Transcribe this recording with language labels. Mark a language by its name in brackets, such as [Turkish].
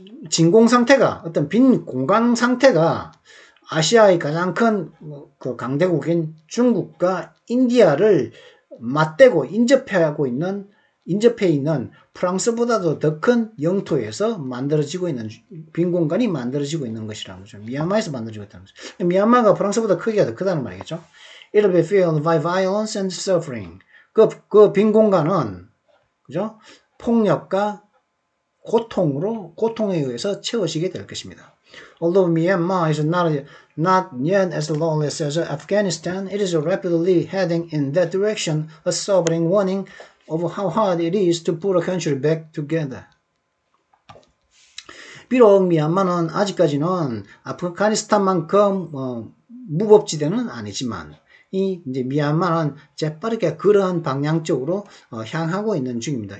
[Korean] 진공 상태가 어떤 빈 공간 상태가 아시아의 가장 큰 그 강대국인 중국과 인디아를 맞대고 인접해 있는 프랑스보다도 더 큰 영토에서 만들어지고 있는 빈 공간이 만들어지고 있는 것이라는 거죠. 미얀마에서 만들어지고 있다는 거죠. 미얀마가 프랑스보다 크기가 더 크다는 말이겠죠. [English] It'll be filled by violence and suffering. [Korean] 그 빈 공간은 그죠? 폭력과 고통에 의해서 채워지게 될 것입니다. [English] Although Myanmar is not yet as lawless as Afghanistan, it is rapidly heading in that direction, a sobering warning of how hard it is to put a country back together. [Korean] 비록 미얀마는 아직까지는 아프가니스탄만큼 무법지대는 아니지만 이제 미얀마는 재빠르게 그러한 방향 쪽으로 향하고 있는 중입니다.